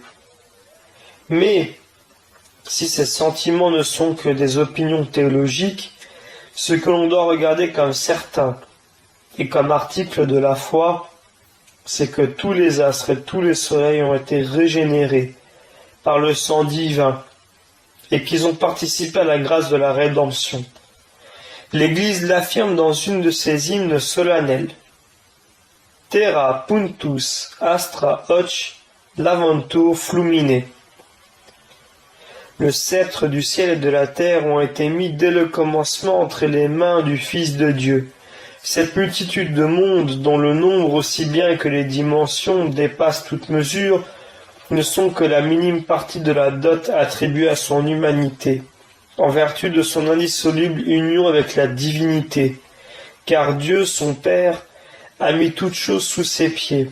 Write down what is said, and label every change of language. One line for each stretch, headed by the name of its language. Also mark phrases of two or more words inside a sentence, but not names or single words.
French: Mais, si ces sentiments ne sont que des opinions théologiques, ce que l'on doit regarder comme certain et comme article de la foi, c'est que tous les astres et tous les soleils ont été régénérés par le sang divin, et qu'ils ont participé à la grâce de la rédemption. L'Église l'affirme dans une de ses hymnes solennels.
Latin: Terra puntus astra hoc laventur flumine.
French: Le sceptre du ciel et de la terre ont été mis dès le commencement entre les mains du Fils de Dieu. Cette multitude de mondes, dont le nombre aussi bien que les dimensions dépassent toute mesure, ne sont que la minime partie de la dot attribuée à son humanité, en vertu de son indissoluble union avec la divinité, car Dieu, son Père, a mis toute chose sous ses pieds.